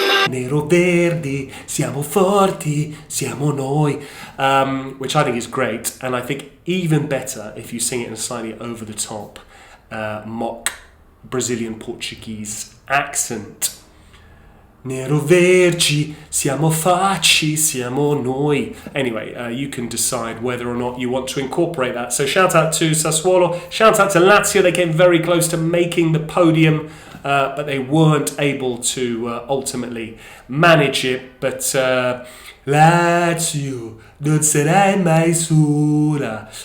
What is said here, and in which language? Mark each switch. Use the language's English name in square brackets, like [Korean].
[Italian] Nero Verdi, siamo forti, siamo noi, [English] which I think is great, and I think even better if you sing it in a slightly over the top mock Brazilian Portuguese accent. [Italian] Nero Verdi, siamo facci, siamo noi. [English] Anyway, you can decide whether or not you want to incorporate that. So shout out to Sassuolo, shout out to Lazio. They came very close to making the podium, but they weren't able to ultimately manage it. [Italian] But Lazio, non sarai mai sola.